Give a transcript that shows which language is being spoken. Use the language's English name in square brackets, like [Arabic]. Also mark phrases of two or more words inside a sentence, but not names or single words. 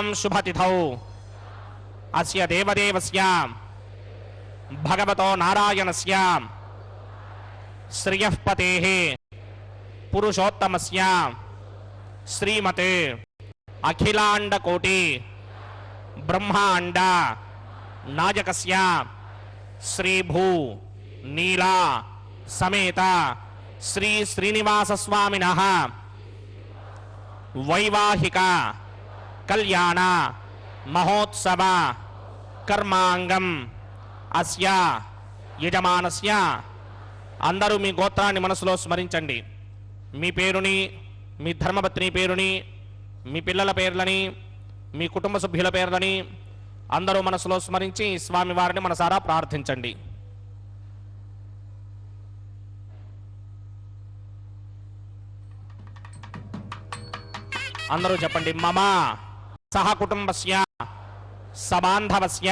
[Sanskrit] शुभतिथौ अस्य देवदेवस्य भगवतो नारायणस्य श्रियः पतेः पुरुषोत्तमस्य श्रीमते अखिलांड कोटि ब्रह्मांड नायकस्य श्री भू नीला समेत श्री श्रीनिवास स्वामिनः वैवाहिक कल्याण महोत्सव कर्मांगम अस्य यजमानस्य [Telugu] అందరూ మీ గోత్రాన్ని మనసులో స్మరించండి మీ పేరుని మీ ధర్మపత్ని పేరుని మీ పిల్లల పేర్లని మీ కుటుంబ సభ్యుల పేర్లని అందరూ మనసులో స్మరించి స్వామి వారిని మనసారా ప్రార్థించండి అందరూ చెప్పండి [Sanskrit] మమ సహ కుటుంబస్య సబాంధవస్య